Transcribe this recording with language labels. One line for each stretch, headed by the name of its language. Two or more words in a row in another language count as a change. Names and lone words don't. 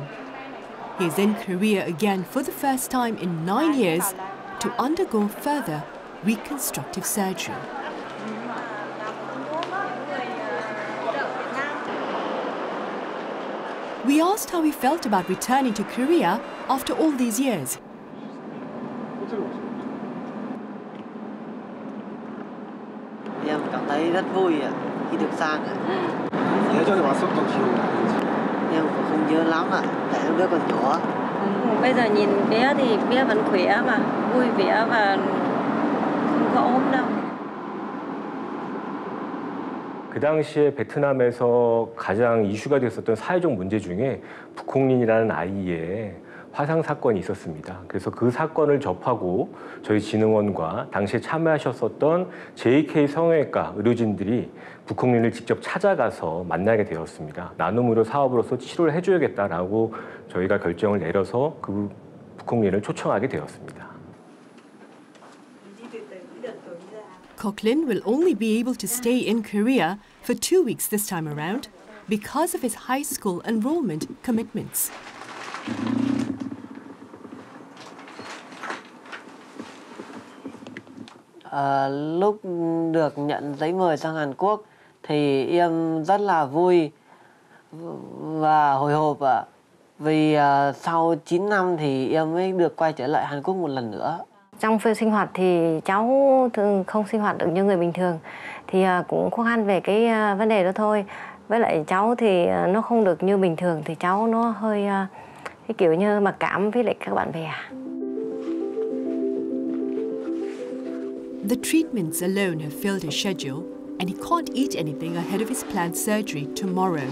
English: He is in Korea again for the first time in 9 years to undergo further reconstructive surgery. We asked how he felt about returning to Korea after all these years.
Vietnamese: Em cảm thấy rất vui khi được sang.
Korean: 예전에 왔었던 기억이 나는지.
Vietnamese: Em cũng không nhớ lắm tại lúc đó còn nhỏ. Bây giờ nhìn bé thì bé vẫn khỏe mà, vui vẻ và không có ốm đâu.
Korean: 그 당시에 베트남에서 가장 이슈가 됐었던 사회적 문제 중에 북콩린이라는 아이의 화상 사건이 있었습니다. 그래서 그 사건을 접하고 저희 진흥원과 당시에 참여하셨었던 JK 성형외과 의료진들이 북콩린을 직접 찾아가서 만나게 되었습니다. 나눔 의료 사업으로서 치료를 해줘야겠다라고 저희가 결정을 내려서 그 북콩린을 초청하게 되었습니다.
English: Quoc Linh will only be able to stay in Korea for 2 weeks this time around because of his high school enrollment commitments.
Vietnamese: Lúc được nhận giấy mời sang Hàn Quốc thì em rất là vui và hồi hộp vì sau 9 năm thì em mới được quay trở lại Hàn Quốc một lần nữa. Trong phiên sinh hoạt thì cháu thường không sinh hoạt được như người bình thường, thì cũng khó khăn về cái vấn đề đó thôi. Với lại cháu thì nó không được như bình thường, thì cháu nó hơi cái kiểu như mặc cảm với lại các bạn bè.
English: The treatments alone have filled his schedule, and he can't eat anything ahead of his planned surgery tomorrow.